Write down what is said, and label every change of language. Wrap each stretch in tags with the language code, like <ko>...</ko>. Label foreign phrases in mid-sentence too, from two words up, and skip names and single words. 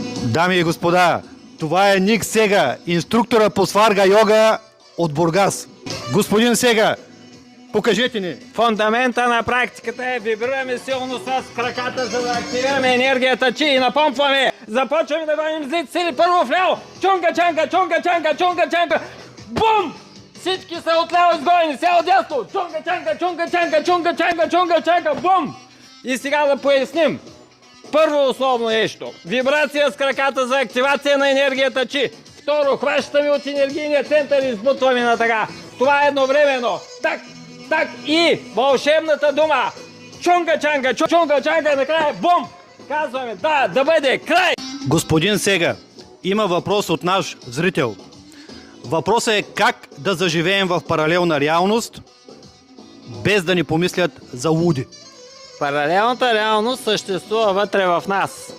<bg>Дами и господа, това е Ник Сега, инструктора по сварга йога от Бургас. Господин Сега, покажете ни. Фундамента на практиката е вибрираме силно с краката, за да активираме енергията чи и напомпваме. Започваме да гоним злите сили първо вляво. Чунга, чанга, чунга, чанга, чунга, чанга. Бум! Всички са отляво изгонени, сега отдясно. Чунга, чанга, чунга, чанга, чунга, чанга, чунга, чанга. Бум! И сега да поясним. Първо основно нещо. Вибрация с краката за активация на енергията чи. Второ, хващаме от енергийния център и избутваме на така. Това е едновременно. Так, так и вълшебната дума. Чунга, чанга, чунга, чанга, накрая бум! Казваме да бъде край. Господин Сега, има въпрос от наш зрител. Въпросът е как да заживеем в паралелна реалност, без да ни помислят за луди. Паралелната реалност съществува вътре в нас.</bg>